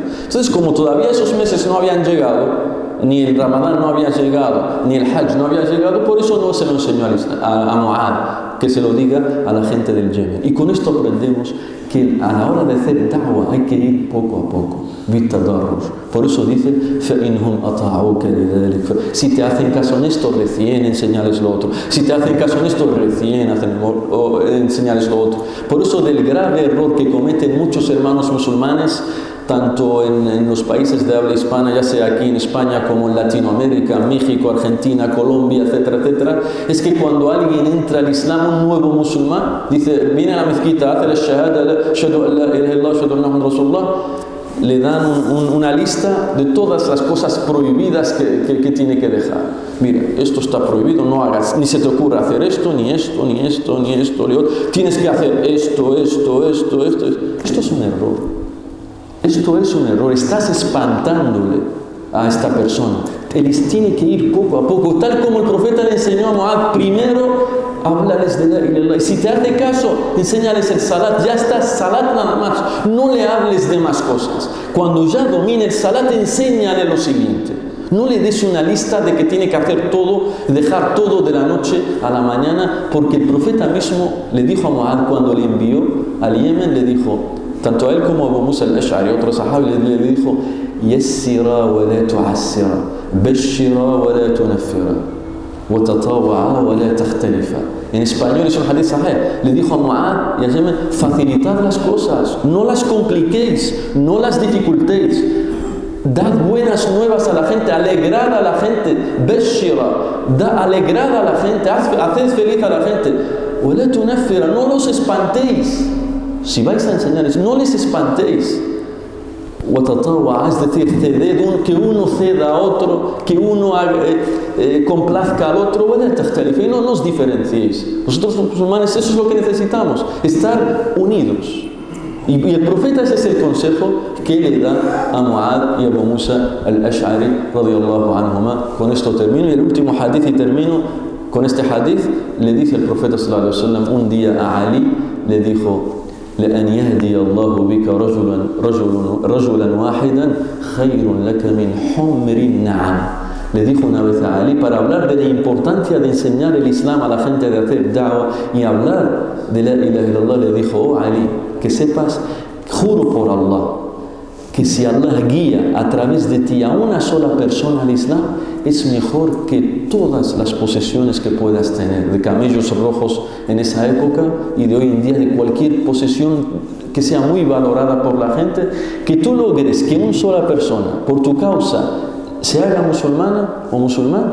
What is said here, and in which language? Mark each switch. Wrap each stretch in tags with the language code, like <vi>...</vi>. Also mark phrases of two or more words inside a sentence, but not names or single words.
<es>Entonces, como todavía esos meses no habían llegado, ni el Ramadán no había llegado, ni el Hajj no había llegado, por eso no se lo enseñó a Mu'adh, que se lo diga a la gente del Yemen. Y con esto aprendemos que a la hora de hacer da'wah hay que ir poco a poco, bitadarruj. Por eso dice:</es> <ar>فَإِنْهُمْ أَطَاعُوكَ لِذَلِكَ.</ar> <es>Si te hacen caso en esto, recién enseñales lo otro. Si te hacen caso en esto, recién enseñales lo otro. Por eso, del grave error que cometen muchos hermanos musulmanes, tanto en los países de habla hispana, ya sea aquí en España como en Latinoamérica, México, Argentina, Colombia, etcétera, etcétera, es que cuando alguien entra al Islam, un nuevo musulmán, dice, viene a la mezquita, hace la shahada,</es> <ar>أشهد أن لا إله إلا الله، أشهد أن محمدا رسول الله,</ar> <es>le dan una lista de todas las cosas prohibidas que tiene que dejar. Mira, esto está prohibido, no hagas, ni se te ocurra hacer esto, ni esto, ni esto, ni esto, ni otro. Tienes que hacer esto. Esto es un error. Esto es un error. Estás espantándole a esta persona. Él tiene que ir poco a poco, tal como el profeta le enseñó a Mu'adh. Primero háblales de</es> <ar>لا إله إلا الله.</ar> <es>Y si te hace caso, enséñales el salat. Ya está, salat nada más. No le hables de más cosas. Cuando ya domine el salat, enséñale lo siguiente. No le des una lista de que tiene que hacer todo, dejar todo de la noche a la mañana, porque el profeta mismo le dijo a Mu'adh cuando le envió al Yemen, le dijo, tanto a él como a Abu Musa al-Ash'ari, otro sahabi, le dijo,</es> <ar>يسرا ولا تعسرا، بشرا ولا تنفرا، وتطاوعا ولا تختلفا.</ar> <es>En español es un hadith sahih. Le dijo a Mu'adh y a Yemen, facilitad las cosas, no las compliquéis, no las dificultéis. Dad buenas nuevas a la gente, alegrad a la gente, bashira, alegrad a la gente, haced feliz a la gente.</es> <ar>ولا تنفرا,</ar> <es>no los espantéis. Si vais a enseñarles, no les espantéis. Es decir, ceded, que uno ceda a otro, que uno complazca al otro, y no nos diferenciéis. Nosotros los musulmanes, eso es lo que necesitamos, estar unidos. Y el profeta, ese es el consejo que le da a Mu'adh y a Abu Musa al-Ash'ari</es> <ar>رضي الله عنهما.</ar> <es>Con esto termino, y el último hadith, y termino con este hadith. Le dice el profeta</es> <ar>صلى الله عليه وسلم</ar> <es>un día a Ali, le dijo,</es> <ar>لأن يهدي الله بك رجلا واحدا خير لك من حمر النعم.</ar> <es>Le dijo una vez a Ali, para hablar de la importancia de enseñar el Islam a la gente, de hacer da'wah y hablar</es> <ar>de لا إله إلا الله,</ar> <es>le dijo, oh Ali, que sepas, juro por Allah, que si Allah guía a través de ti a una sola persona al Islam, es mejor que todas las posesiones que puedas tener, de camellos rojos en esa época y de hoy en día, de cualquier posesión que sea muy valorada por la gente, que tú logres que una sola persona, por tu causa, se haga musulmana o musulmán.</es>